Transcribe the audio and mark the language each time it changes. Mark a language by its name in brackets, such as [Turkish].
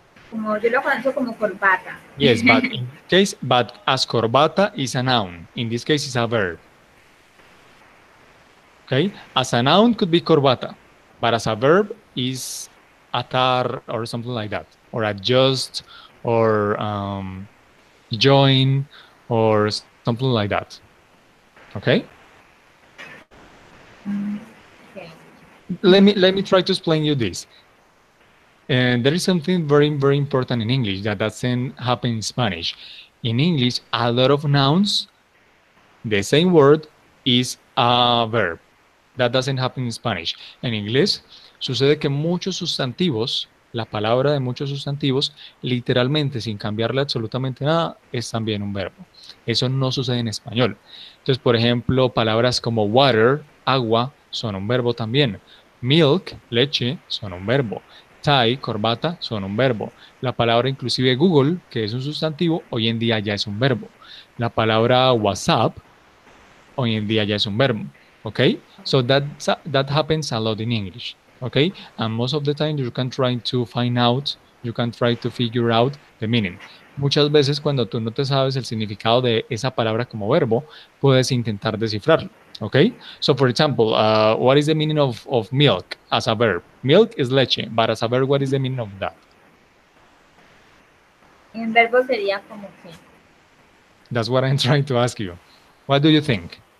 [Spanish] Como yo lo conozco como corbata. [English] Yes, but in this case, but as corbata is a noun. In this case, it's a verb. Okay, as a noun could be corbata, but as a verb is atar or something like that, or adjust, or join, or something like that. Okay. Okay. Let me try to explain you this. And there is something very important in English that doesn't happen in Spanish. In English, a lot of nouns, the same word is a verb. That doesn't happen in Spanish. [Spanish] En inglés sucede que muchos sustantivos, la palabra de muchos sustantivos, literalmente sin cambiarle absolutamente nada, es también un verbo. Eso no sucede en español. Entonces, por ejemplo, palabras como water, agua, son un verbo también. Milk, leche, son un verbo. Tie, corbata, son un verbo. La palabra inclusive Google, que es un sustantivo, hoy en día ya es un verbo. La palabra WhatsApp, hoy en día ya es un verbo. [English] Okay, so that happens a lot in English. Okay, and most of the time you can try to find out, you can try to figure out the meaning. [Spanish] Muchas veces cuando tú no te sabes el significado de esa palabra como verbo, puedes intentar descifrarlo. [English] Okay, so for example, what is the meaning of milk as a verb? Milk is leche, but as a verb, what is the meaning of that? [Spanish] En verbo sería como que. [English] That's what I'm trying to ask you. What do you think?